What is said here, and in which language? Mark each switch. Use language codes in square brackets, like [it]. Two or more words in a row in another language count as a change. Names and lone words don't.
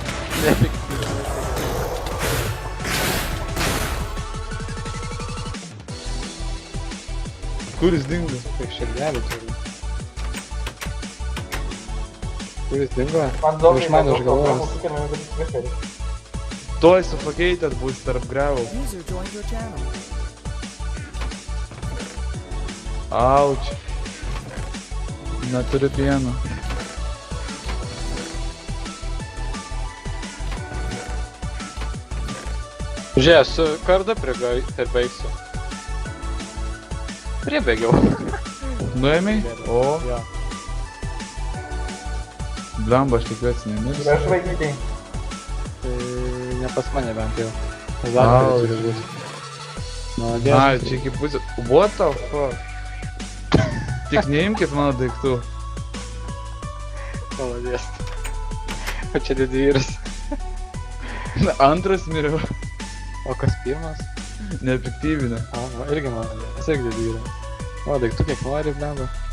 [lt] Kur jis dingo? Kaip širdelį turi. Kur jis dingo? Už mane užgalvojęs. Tuoj suffocated bus tarp grevų. [en] User joined your channel. [lt] Auč. Neturiu pieno. Žiūrėk, su kardu pribaigsiu. Pribėgiau. Nuėmei? O, Jo. blemba, aš tikiuosi nemirs. Aš vaikyti. Tai ne pas mane bent jau. Au. Zakarį turi būti. Maladės. Ai, čia iki pusė. [en] What the fuck? [lt] Tik neimkit mano daiktų. Maladės. O čia didvyris. Antras miriau. O kas pirmas? Neefektyvinė. O, va, irgi maladės. Jis irgi didvyris. O, daiktų kiek nori, blemba.